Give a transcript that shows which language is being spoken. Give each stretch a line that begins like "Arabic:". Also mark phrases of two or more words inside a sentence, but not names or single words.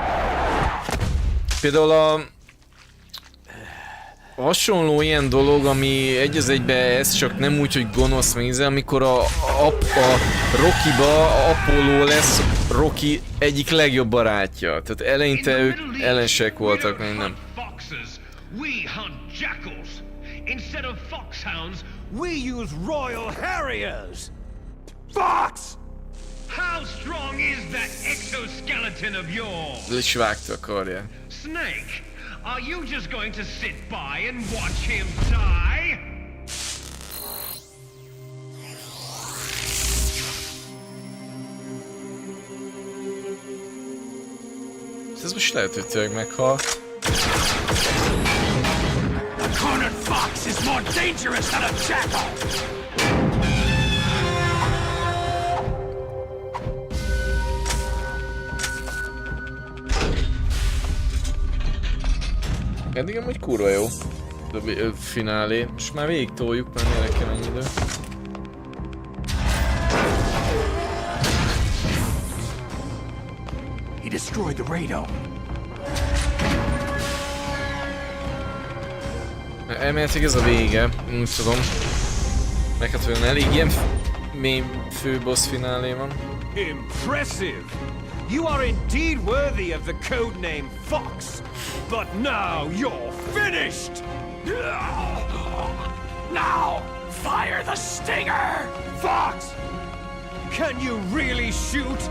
Hungarian: Például a hasonló ilyen dolog, ami egy az egybe ez csak nem úgy, hogy gonosz méze, amikor a Rocky-ba Apollo lesz Rocky egyik legjobb barátja. Tehát eleinte ők ellenség voltak, még nem.
English: Instead of foxhounds, we use royal harriers! Fox! How strong is that exoskeleton of yours?
Hungarian: Le is vágta a karját.
English: Snake, are you just going to sit by and watch him die?
Hungarian: Ez most lehet, hogy tényleg meghalt.
English: A cornered fox is more dangerous than a jackal!
Hungarian: Eddig amúgy kurva jó. A finálé. Most már végig toljuk, mert mire kell ennyi idő.
English: He destroyed the radome.
Hungarian: Elméletileg ez a vége, úgy tudom. Meg hát olyan elég ilyen mély főbossz finálé van.
English: Impressive! You are indeed worthy of the codename Fox, but now you're finished! Now, fire the stinger! Fox! Can you really shoot?